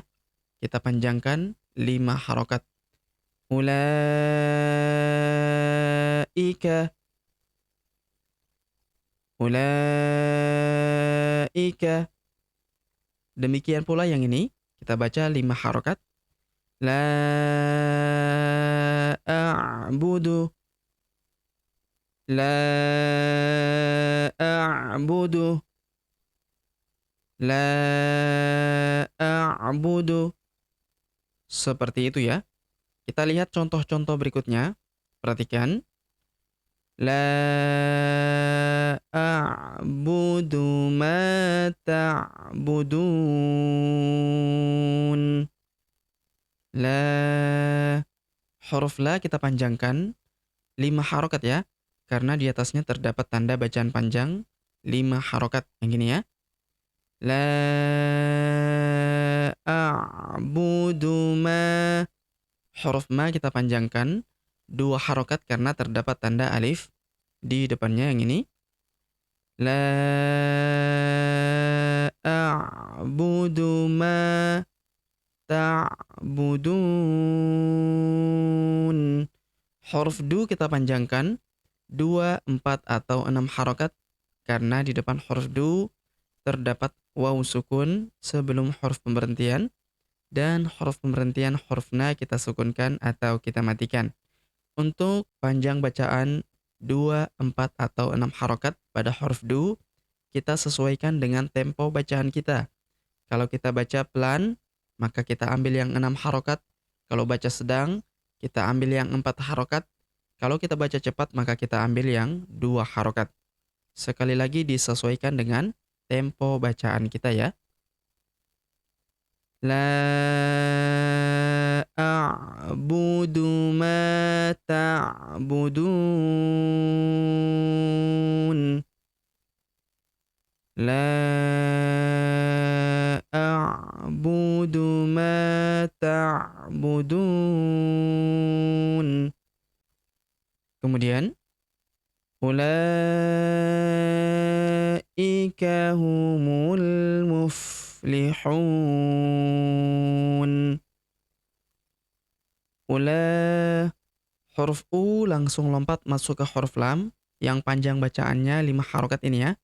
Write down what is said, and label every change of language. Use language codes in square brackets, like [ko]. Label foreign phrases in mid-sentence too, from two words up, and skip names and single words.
[id] Kita panjangkan 5 harokat. Ulaika. Ulaika. Demikian pula yang ini, kita baca 5 harokat. [ar] لا أعبد. لا أعبد. لا أعبد. [id] Seperti itu ya. Kita lihat contoh-contoh berikutnya. Perhatikan. [ar] لا أعبد ما تعبدون. [id] La. Huruf la kita panjangkan 5 harokat ya. Karena di atasnya terdapat tanda bacaan panjang 5 harokat. Yang gini ya. [ar] لا أعبد ما. [id] Huruf ma kita panjangkan 2 harokat karena terdapat tanda alif di depannya yang ini. [ar] لا أعبد ما تعبدون. [id] Huruf du kita panjangkan 2, 4 atau 6 harokat karena di depan huruf du terdapat waw sukun sebelum huruf pemberhentian, dan huruf pemberhentian huruf na kita sukunkan atau kita matikan. Untuk panjang bacaan 2, 4 atau 6 harokat pada huruf du, kita sesuaikan dengan tempo bacaan kita. Kalau kita baca pelan, maka kita ambil yang 6 harokat. Kalau baca sedang, kita ambil yang 4 harokat. Kalau kita baca cepat, maka kita ambil yang 2 harokat. Sekali lagi disesuaikan dengan tempo bacaan kita ya. [ar] لا أعبد ما تعبدون. لا أعبد ما تعبدون. Kemudian أولئك هم المفلحون. [id] Huruf u langsung lompat masuk ke huruf lam yang panjang bacaannya 5 harokat ini ya.